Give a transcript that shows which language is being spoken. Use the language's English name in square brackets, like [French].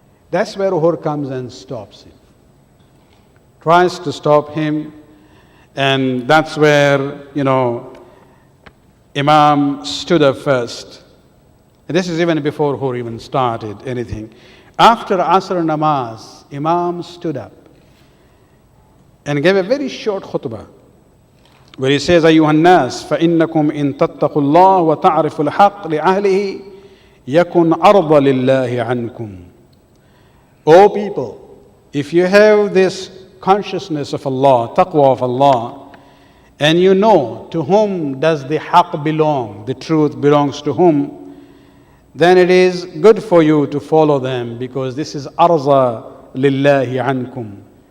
[English] That's where Hur comes and stops him. Tries to stop him, and that's where, Imam stood up first. And this is even before Hur even started anything. After Asr namaz, Imam stood up and gave a very short khutbah where he says, [Arabic] أيها الناس فإنكم إن تتقوا الله وتعرفوا الحق لأهله يكن أرضى لله عنكم. [English] O people, if you have this consciousness of Allah, taqwa of Allah, and you know to whom does the haqq belong, the truth belongs to whom, then it is good for you to follow them, because this is [Arabic] arza lillahi ankum.